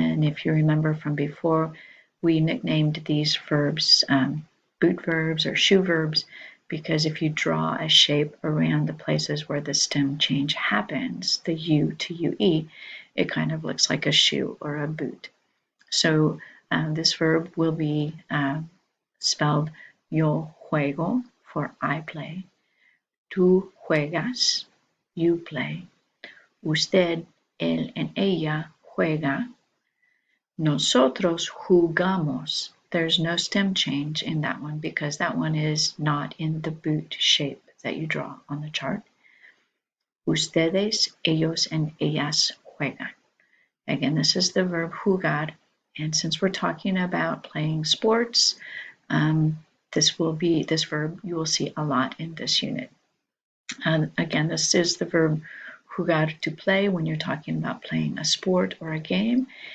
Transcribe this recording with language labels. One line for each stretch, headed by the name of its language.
English: And if you remember from before, we nicknamed these verbs boot verbs or shoe verbs, because if you draw a shape around the places where the stem change happens, the U to UE, it kind of looks like a shoe or a boot. So this verb will be spelled
Spanish: yo juego,
English: for I play,
Spanish: tú juegas,
English: you play,
Spanish: usted, él,
English: and
Spanish: ella juega, nosotros jugamos.
English: There's no stem change in that one because that one is not in the boot shape that you draw on the chart.
Spanish: Ustedes, ellos, and ellas juegan.
English: Again, this is the verb jugar, and since we're talking about playing sports, this verb you will see a lot in this unit. Again, this is the verb jugar, to play, when you're talking about playing a sport or a game.